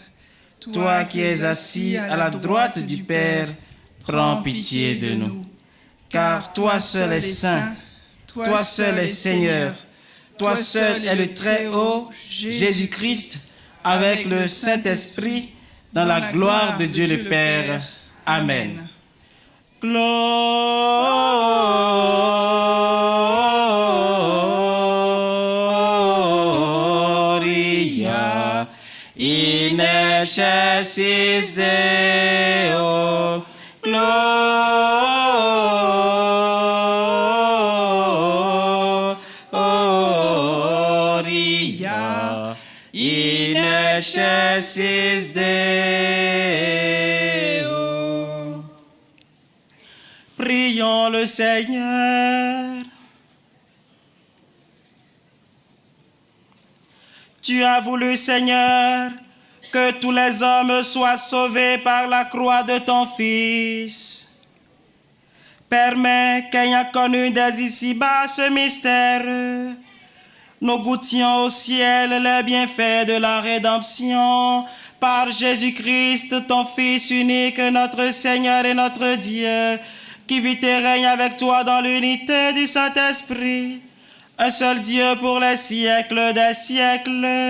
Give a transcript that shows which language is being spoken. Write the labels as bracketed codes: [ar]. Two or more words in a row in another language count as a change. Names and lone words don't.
[fr] Toi qui es assis à la droite du Père, prends pitié de nous. Car toi seul es saint, toi seul es Seigneur, toi seul es le Très-Haut, Jésus-Christ, avec le Saint-Esprit, dans la gloire de Dieu le Père. [la] Amen. Gloria in excelsis Deo. Gloria in excelsis Deo. [fr] le Seigneur. Tu as voulu, Seigneur, que tous les hommes soient sauvés par la croix de ton Fils. Permets qu'ayant connu dès ici-bas ce mystère, nous goûtions au ciel les bienfaits de la rédemption par Jésus-Christ, ton Fils unique, notre Seigneur et notre Dieu, qui vit et règne avec toi dans l'unité du Saint-Esprit, un seul Dieu pour les siècles des siècles.